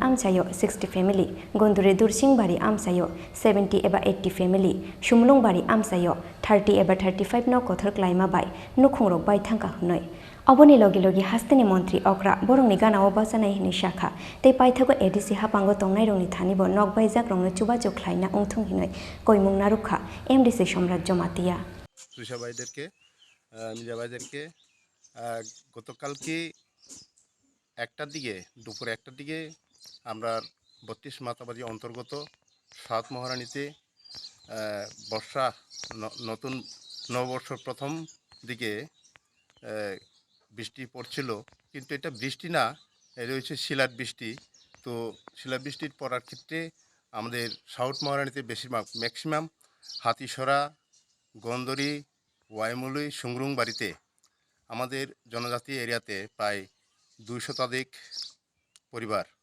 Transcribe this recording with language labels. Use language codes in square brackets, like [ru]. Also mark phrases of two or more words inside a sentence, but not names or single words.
[trp] Amchaio 60 family Gondure Dursingbari Amchaio 70 eba 80 family Shumlungbari Amchaio 30 eba 35 no Kothor Kwlaima bai Nukhungrok bai Thangkha hunoi Aboni logi logi hastani Montri Okra Borongni Gana Obasanai hini Shakha Tei Paithago ADC Hapango Tongnai Rongni Thanibo Nokbaithang Rongno Chubajo Khlaina Ungthung hinoi Koimung Narukha MDC Samrat Jamatia [bn] মির্জাবাইদেরকে গতকালকে একটার দিকে দুপুর একটার দিকে আমরা 32 মাতাবাড়ি অন্তর্গত সাত মহারানীতে বর্ষা নতুন নববর্ষের প্রথম দিকে বৃষ্টি পড়ছিল কিন্তু এটা বৃষ্টি না এটা হচ্ছে শিলার বৃষ্টি তো শিলার বৃষ্টির পড়ার ক্ষেত্রে আমাদের সাউথ মহারানীতে বেশিরভাগ ম্যাক্সিমাম হাতিসরা গন্দরি ওয়াইমুলি সুংরুং বাড়িতে আমাদের জনজাতি এরিয়াতে প্রায় 200 শতাধিক পরিবার